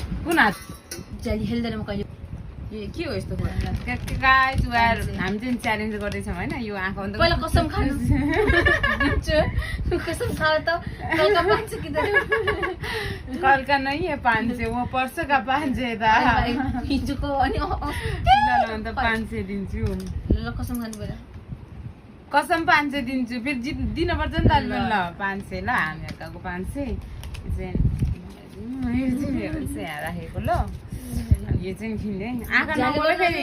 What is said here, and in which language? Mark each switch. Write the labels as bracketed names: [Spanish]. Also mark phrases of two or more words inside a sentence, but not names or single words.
[Nepali] कुन हात जाली खेल्दैन म कहिले के हो यस्तो गाइस यार हामी चाहिँ च्यालेन्ज गर्दैछौँ हैन यो आँखा बन्द पहिला कसम खानु दिन्छु कसम खाए त कलका पान्छ कि त [Hindi] कल का नहीं है 500 वो परसों का 500 था [Nepali] हिजोको अनि ल अन्त 500 दिन्छु ल कसम खानु पर्यो कसम 500 दिन्छु फेरि दिनुपर्छ नि त ल 500 ल हामीहरुको 500 यो चाहिँ मेरो चाहिँ यहाँ राखेको ल यो चाहिँ किन्ने आँखा नखोले फेरि